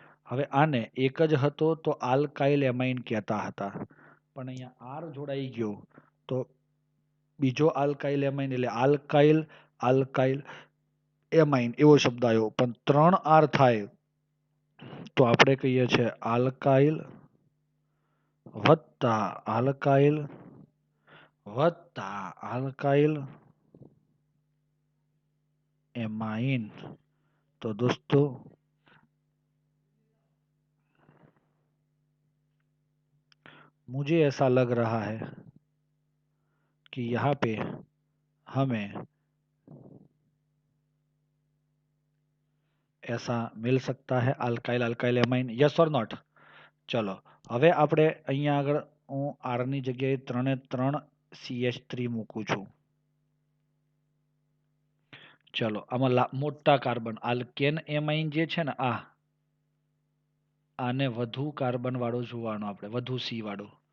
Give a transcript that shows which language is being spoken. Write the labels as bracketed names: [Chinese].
[Gujarati] હવે આને એક જ હતો તો આલ્કાઇલ એમાઇન કહેતા હતા, પણ અહીંયા R જોડાઈ ગયો તો બીજો આલ્કાઇલ એમાઇન એટલે આલ્કાઇલ એમાઇન એવો શબ્દ આવ્યો. પણ ત્રણ R થાય તો આપણે કહીએ છીએ આલ્કાઇલ વત્તા આલ્કાઇલ વત્તા આલ્કાઇલ एमाइन. [Hindi] तो दोस्तों मुझे ऐसा लग रहा है कि यहाँ पे हमें ऐसा मिल सकता है अल्काइल एमाइन. [English] Yes और not? [Gujarati] चलो હવે આપણે અહીંયા આગળ હું R ની જગ્યાએ 3 CH3 મૂકું છું. ચલો આમાં મોટા કાર્બન આલ્કેન એમાઇન જે છે ને આને વધુ કાર્બન વાળો જોવાનો આપણે, વધુ C વાળો.